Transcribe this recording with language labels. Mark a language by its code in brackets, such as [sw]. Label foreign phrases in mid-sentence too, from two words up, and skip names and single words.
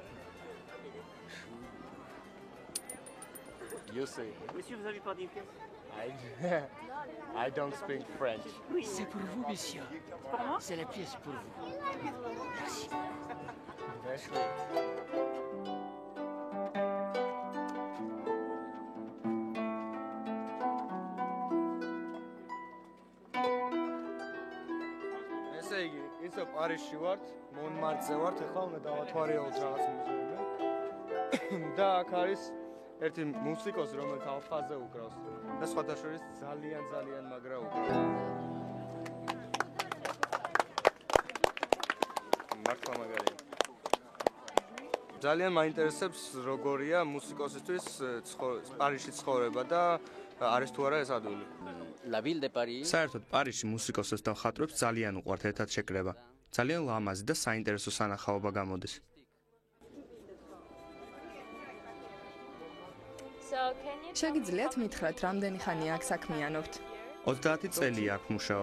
[en] You say. [fr] Monsieur, vous avez pas des pièces? [en] I don't speak French. [fr] Oui. C'est pour vous, monsieur. Pour moi? C'est la pièce pour vous. Merci. Merci. [ka] ისე პარიზში ვართ, მონმარტზე ვართ, ახლა უნდა დავათვალიეროთ რაღაც მუსიკას. და აქ არის ერთი მუსიკოსი, რომელიც ალფაზე უკრავს და სხვათა შორის ძალიან მაგრა უკრავს. მართლა მაგარია. ძალიან მაინტერესებს როგორია მუსიკოსისთვის პარიზში ცხოვრება და არის თუ არა ეს ადვილი. [fr] La ville de Paris. [ka] საერთოდ პარიზში მუსიკოსებს და მხატვრებს ძალიან უყვართ ერთად შეკრება. ძალიან ლამაზი და საინტერესო სანახაობა გამოდის. შეგიძლიათ მითხრათ, რამდენი ხანია აქ საქმიანობთ? 30 წელია აქ მუშაობ.